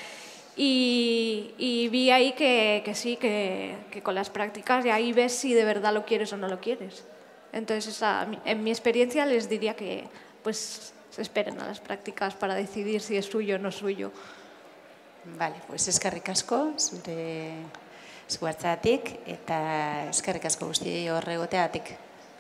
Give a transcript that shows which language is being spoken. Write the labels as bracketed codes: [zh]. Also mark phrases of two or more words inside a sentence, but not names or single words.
[es] Y vi ahí que sí, que con las prácticas, y ahí ves si de verdad lo quieres o no lo quieres. Entonces, en mi experiencia les diría que pues se esperen a las prácticas para decidir si es suyo o no es suyo. Vale, pues [eu] eskerrik asko, zure eskuartzatik eta eskerrik asko guztioi hor egoteagatik.